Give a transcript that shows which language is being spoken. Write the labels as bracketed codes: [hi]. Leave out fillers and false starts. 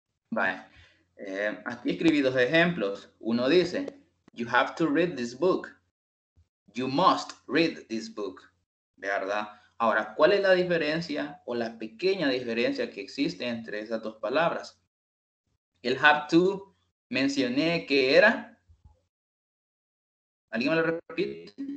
[es] Vale. Aquí escribí dos ejemplos. Uno dice, [en] you have to read this book. You must read this book. ¿Verdad? [es] Ahora, ¿cuál es la diferencia o la pequeña diferencia que existe entre esas dos palabras? El have to, mencioné que era. ¿Alguien me lo repite?